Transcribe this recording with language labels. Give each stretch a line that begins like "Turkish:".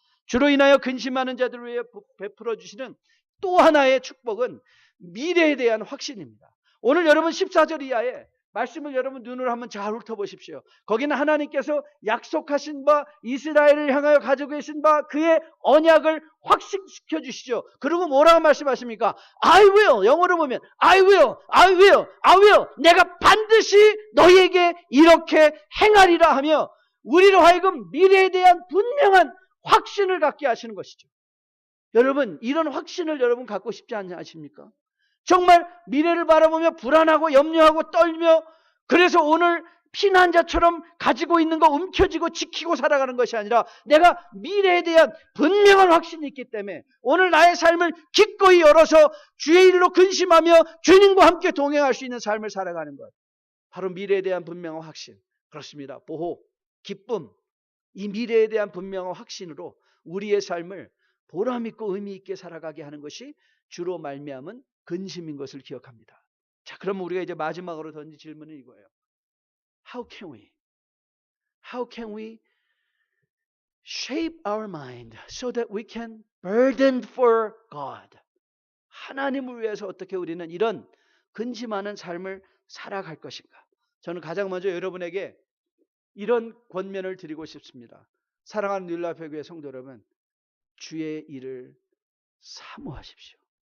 Korean: 주로 인하여 근심하는 자들을 위해 베풀어 주시는 또 하나의 축복은 미래에 대한 확신입니다. 오늘 여러분 14절 이하에 말씀을 여러분 눈으로 한번 잘 훑어보십시오. 거기는 하나님께서 약속하신 바, 이스라엘을 향하여 가지고 계신 바 그의 언약을 확신시켜 주시죠. 그리고 뭐라고 말씀하십니까?
English: I will,
Korean: 영어로 보면
English: I will.
Korean: 내가 반드시 너희에게 이렇게 행하리라 하며 우리로 하여금 미래에 대한 분명한 확신을 갖게 하시는 것이죠. 여러분, 이런 확신을 여러분 갖고 싶지 않으십니까? 정말 미래를 바라보며 불안하고 염려하고 떨며, 그래서 오늘 피난자처럼 가지고 있는 거 움켜쥐고 지키고 살아가는 것이 아니라 내가 미래에 대한 분명한 확신이 있기 때문에 오늘 나의 삶을 기꺼이 열어서 주의 일로 근심하며 주님과 함께 동행할 수 있는 삶을 살아가는 것, 바로 미래에 대한 분명한 확신. 그렇습니다. 보호, 기쁨, 이 미래에 대한 분명한 확신으로 우리의 삶을 보람있고 의미있게 살아가게 하는 것이 주로 말미암은 근심인 것을 기억합니다. 자, 그러면 우리가 이제 마지막으로 던진 질문은 이거예요.
English: How can we shape our mind so that we can burden for God.
Korean: 하나님을 위해서 어떻게 우리는 이런 근심하는 삶을 살아갈 것인가. 저는 가장 먼저 여러분에게 이런 권면을 드리고 싶습니다. 사랑하는 뉴라이프 교회 성도 여러분, 주의 일을 사모하십시오.